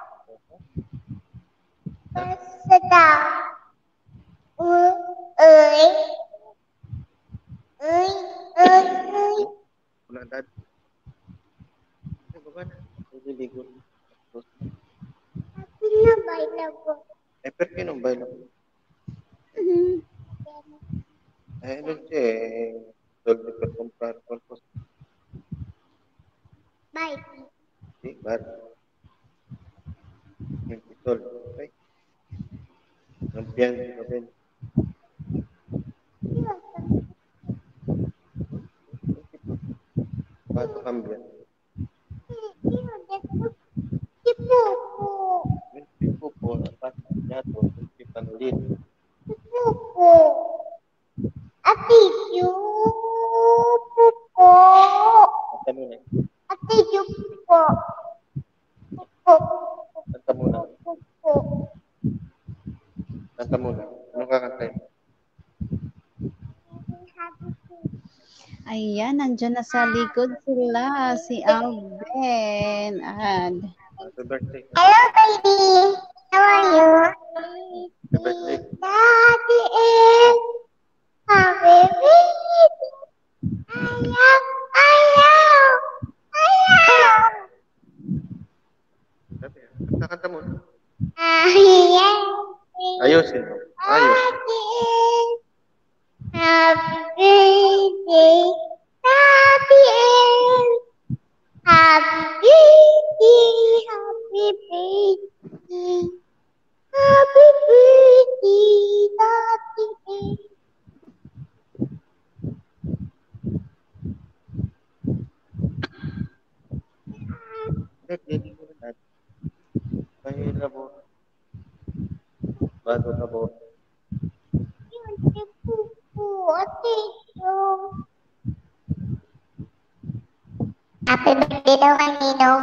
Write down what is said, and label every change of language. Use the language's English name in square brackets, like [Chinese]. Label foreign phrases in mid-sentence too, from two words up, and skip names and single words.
[Filipino] Basta. Uy. Wala dad. Ay, baba na. Nililigo. Pinabay na po. [Italian] Per che non vai lavoro? Non c'è soldi per comprare qualcosa. Bye. Sì, guarda. 20 soldi, ok? Non piangi, va bene? Quanto cambia? Di poco. Il pupo ha tagliato tutti i pannolini. Di poco. Atiyo. Poco. [Filipino] Canta muna. Atiyo po. Poco. Canta muna. Poco. Canta muna. Anong kakantayin? Ayan, nandiyan na sa likod sila, si Alvin. [English] Happy birthday. Hello, baby. How are you? Happy birthday. Daddy is happy birthday. [Filipino] Ayaw. Kanta muna. Ayaw. Ayusin mo. Ayos. [English] Happy birthday. Happy birthday. Happy birthday. Happy birthday. Happy birthday. Happy birthday. [Filipino] Hindi ko na natin. Mahirap mo. Bago na po. [English] Happy birthday [Filipino] daw kay Ninong.